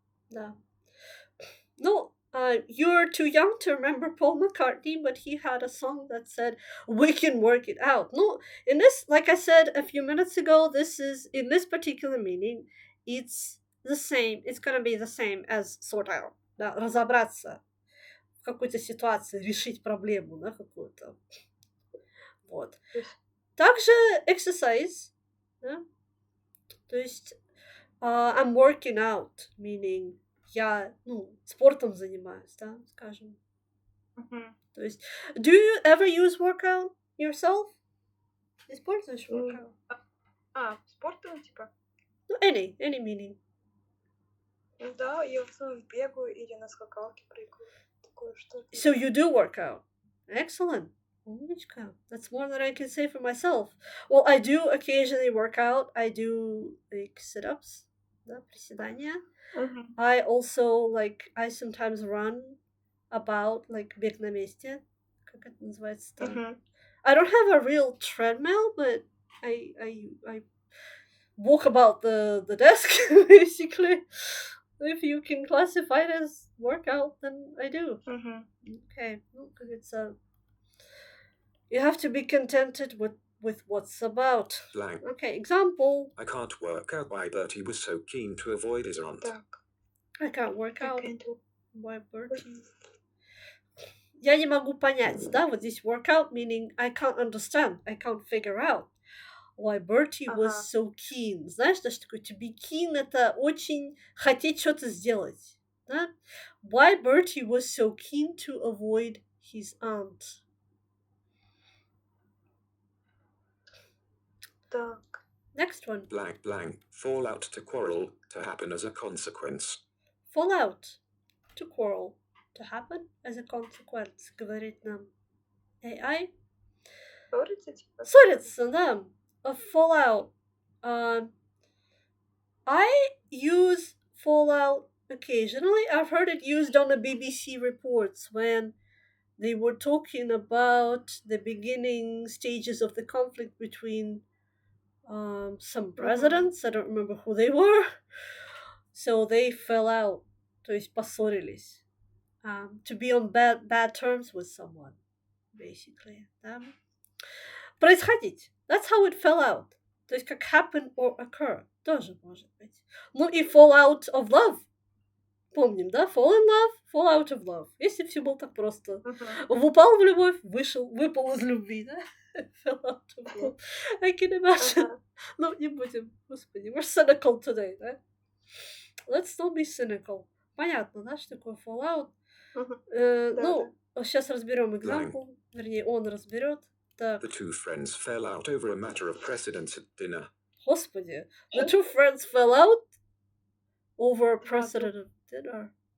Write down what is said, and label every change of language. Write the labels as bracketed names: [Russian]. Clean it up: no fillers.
[Russian] Да. Ну, [English] you're too young to remember Paul McCartney, but he had a song that said, "We can work it out." No, in this, like I said a few minutes ago, this is in this particular meaning, it's the same. It's gonna be the same as sort out. [Russian] Да, разобраться в какой-то ситуации, решить проблему, да, какую-то. Вот. Также exercise, да? То есть [English] I'm working out, meaning [Russian] я, спортом занимаюсь, да, скажем. То есть, [English] do you ever use workout yourself? [Russian] Используешь [English] workout? [Russian] Спортом, типа? Ну, [English] any meaning. [Russian] Да, я в основном бегаю или на скакалке прыгаю. Такое что-то. [English] So you do work out. Excellent. [Russian] Умничка. [English] That's more than I can say for myself. Well, I do occasionally work out. I do like sit-ups, [Russian] да, приседания. [English] I also I sometimes run about like [Russian] бег на месте. Как это называется-то? [English] I don't have a real treadmill, but I walk about the desk basically. If you can classify it as workout, then I do. Okay, because it's you have to be contented with what's about. Blank. Okay, example. I can't work out why Bertie was so keen to avoid his aunt. [Russian] Так. [English] I can't work out Can't. why Bertie. [Russian] Я не могу понять, да, вот здесь [English] workout meaning I can't understand, I can't figure out why Bertie was so keen. [Russian] Знаешь, что такое to be keen? Это очень хотеть что-то сделать, да? [English] Why Bertie was so keen to avoid his aunt. [Russian] Так. [English] Next one. Blank, blank. Fallout to quarrel to happen as a consequence. Fallout to quarrel to happen as a consequence, [Russian] говорит нам [English] AI. [Russian] Ссориться, типа? Ссориться, да. [English] A fallout. I use fallout occasionally. I've heard it used on the BBC reports when they were talking about the beginning stages of the conflict between some presidents. I don't remember who they were. So they fell out. [Russian] То есть поссорились. [English] To be on bad terms with someone, basically. [Russian] Да? Происходить. [English] That's how it fell out. [Russian] То есть как [English] happen or occur. [Russian] Тоже может быть. [English] Ну и fall out of love. [Russian] Помним, да? [English] Fall in love, fall out of love. [Russian] Если все было так просто. Упал в любовь, выпал из любви, да? [English] Fell out of love. I can imagine. [Russian] Ну, не будем. Господи, [English] we're cynical today, [Russian] да? [English] Let's not be cynical. [Russian] Понятно, да, что такое fall out? Ну, сейчас разберем example. Вернее, он разберет. [English] The two friends fell out over a matter of precedence at dinner. [Russian] Господи, [English] the two friends fell out over a precedent of dinner.